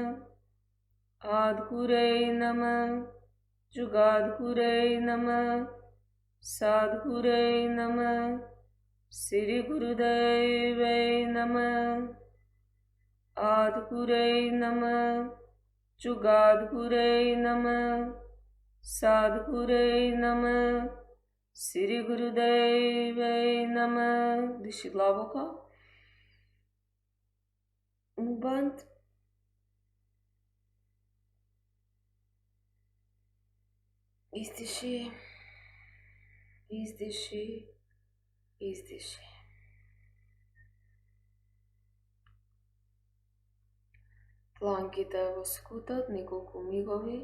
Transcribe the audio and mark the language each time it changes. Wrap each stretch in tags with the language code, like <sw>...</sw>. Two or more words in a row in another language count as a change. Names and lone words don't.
<sa>Adgurei Namah, Jugadgurei Namah, Sadgurei Namah, Sri Gurudevai Namah. Adgurei Namah, Jugadgurei Namah, Sadgurei Namah, Sri Gurudevai Namah.</sa> <mk>Dishi длабоко. Убанд. Издиши. Издиши. Издиши. Дланките во скутот, неколку мигови.</mk>